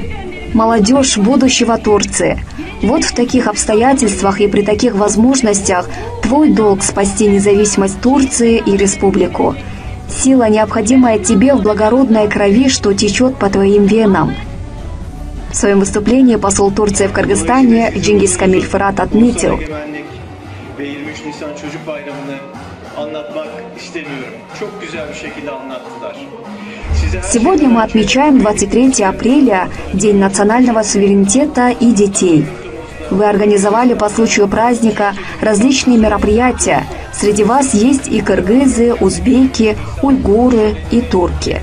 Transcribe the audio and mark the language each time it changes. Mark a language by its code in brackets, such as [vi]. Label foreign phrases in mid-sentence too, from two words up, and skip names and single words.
[ru] Молодежь будущего Турции. Вот в таких обстоятельствах и при таких возможностях твой долг спасти независимость Турции и республику. Сила, необходимая тебе в благородной крови, что течет по твоим венам. В своем выступлении посол Турции в Кыргызстане Джингиз Камиль Фырат отметил: [tr] anlatmak istemiyorum. Çok güzel bir şekilde anlattılar. [ru] Сегодня мы отмечаем 23 апреля, День национального суверенитета и детей. Вы организовали по случаю праздника различные мероприятия. Среди вас есть и кыргызы, узбеки, уйгуры и турки.